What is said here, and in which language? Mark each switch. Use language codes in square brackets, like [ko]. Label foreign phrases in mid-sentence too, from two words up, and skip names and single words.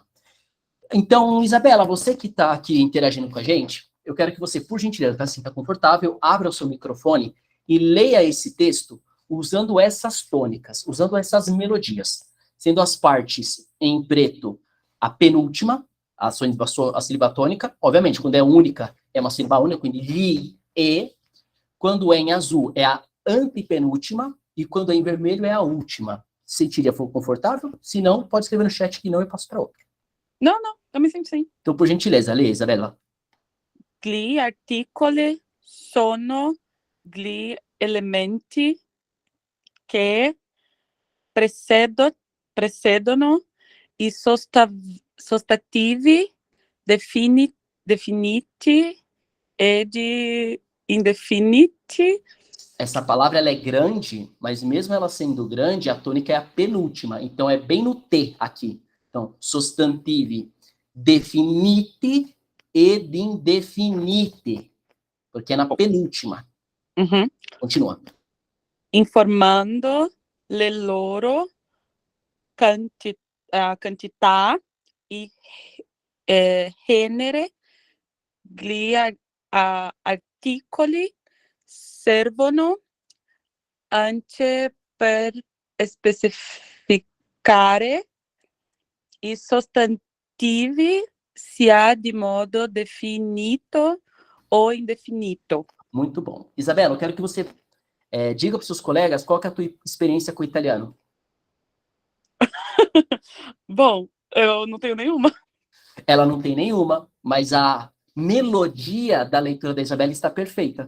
[pt] Então, Isabela, você que está aqui interagindo com a gente, eu quero que você, por gentileza, se sinta confortável, abra o seu microfone e leia esse texto usando essas tônicas, usando essas melodias, sendo as partes em preto a penúltima, a sílaba tônica, obviamente, quando é única, é uma sílaba única, [it] quindi li, [pt] e, quando é em azul, é a antepenúltima, e quando é em vermelho, é a última. Sentiria confortável? Se não, pode escrever no chat que não, eu passo para outra. Não, eu me sinto sim. Então, por gentileza, lê, Isabela. [it] Gli articoli sono gli elementi che precedono i sostativi definiti e indefiniti. [pt] Essa palavra ela é grande, mas mesmo ela sendo grande, a tônica é a penúltima. Então, é bem no T aqui. Então, [it] sostantivi definiti ed indefiniti. [pt] Porque é na penúltima. Uhum. Continua. [it] Informando le loro quantità e genere, gli articoli servono anche per specificare i sostantivi sia di modo definito o indefinito. [pt] Muito bom. Isabela, eu quero que você diga para os seus colegas qual que é a tua experiência com o italiano. Bom, eu não tenho nenhuma. Ela não tem nenhuma, mas a melodia da leitura da Isabela está perfeita.